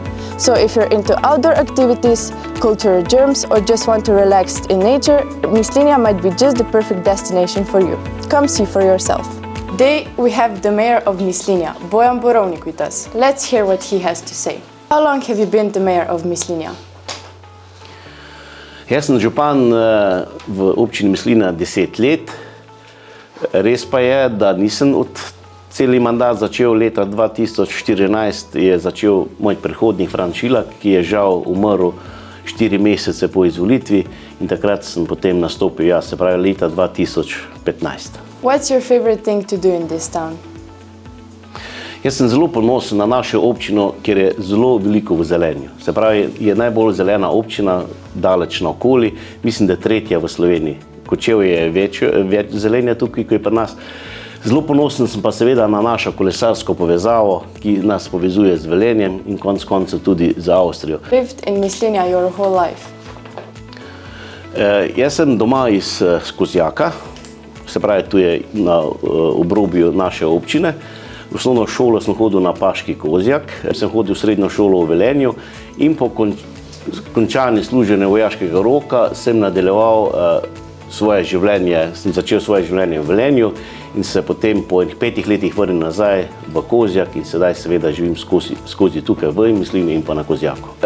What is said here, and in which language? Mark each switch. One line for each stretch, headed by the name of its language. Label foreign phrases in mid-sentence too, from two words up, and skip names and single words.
English: So if you're into outdoor activities, cultural germs, or just want to relax in nature, Mislinja might be just the perfect destination for you. Come see for yourself. Today we have the mayor of Mislinja, Bojan Borovnik, with us. Let's hear what he has to say. How long have you been the mayor of Mislinja?
Slovenian: Jaz sem župan v občini Mislinja 10 let. Res pa je, da nisem celi mandat začel leta 2014, je začel moj predhodnik Franc Šilak, ki je žal umrl 4 mesece po izvolitvi in takrat sem potem nastopil jaz, se pravi leta 2015.
English: What's your favorite thing to do in this town?
Slovenian: Jaz sem zelo ponosen na našo občino, ker je zelo veliko v zelenju. Se pravi, je najbolj zelena občina daleč naokoli, mislim, da je tretja v Sloveniji. Kočevje je več zelenja tukaj, kot je pri nas. Zelo ponosen sem pa seveda na našo kolesarsko povezavo, ki nas povezuje z Velenjem in konec koncev tudi z Avstrijo.
English: Lived in Mislinja your whole life?
Slovenian: Jaz sem doma iz Kozjaka, se pravi, tu je na obrobju naše občine. V osnovno šolo sem hodil na Paški Kozjak, sem hodil v srednjo šolo v Velenju in po končanju služenja vojaškega roka sem nadaljeval sem začel svoje življenje v Velenju in se potem po 5 letih vrnil nazaj v Kozjak in sedaj seveda živim skozi tukaj v Mislinji in pa na Kozjaku.